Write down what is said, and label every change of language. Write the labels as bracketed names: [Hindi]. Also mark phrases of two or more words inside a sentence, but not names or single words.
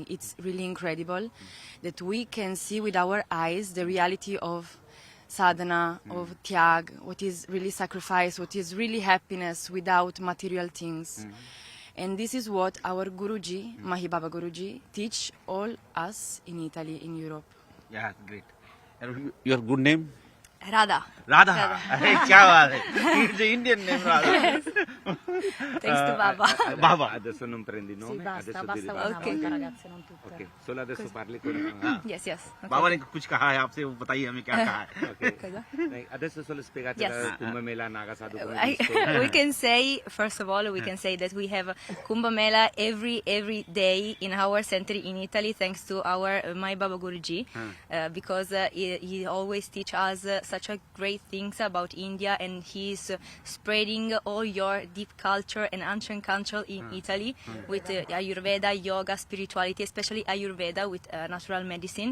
[English] It's really incredible that we can see with our eyes the reality of sadhana, of tyag, what is really sacrifice, what is really happiness without material things. And this is what our Guruji, Mahi Baba Guruji, teach all us in Italy, in Europe. Yeah, great. And your good name? Radha. Radha. [Hindi] अरे क्या बात है. [English] It's the Indian name Radha. Thanks to Baba. Baba. [Italian] Adesso non prendi il Sì, nome, basta, adesso basta devi una basta. volta, ragazze, non tutte. Ok, solo adesso parli con... [English] Yes, yes. Okay. [Hindi] बाबा ने कुछ कहा है आपसे, वो बताइए हमें क्या कहा है. [English] Ok. [Italian] Dai, adesso solo spiegate [English] Yes. [Italian] la Kumbh Mela Naga Sadhu come è giusto. [English] We can say, first of all, we can say that we have Kumbh Mela every day in our center in Italy, thanks to our my Baba Guruji, because he always teach us such a great things about India, and he's spreading all your deep culture and ancient culture in Italy with Ayurveda, yoga, spirituality, especially Ayurveda with natural medicine.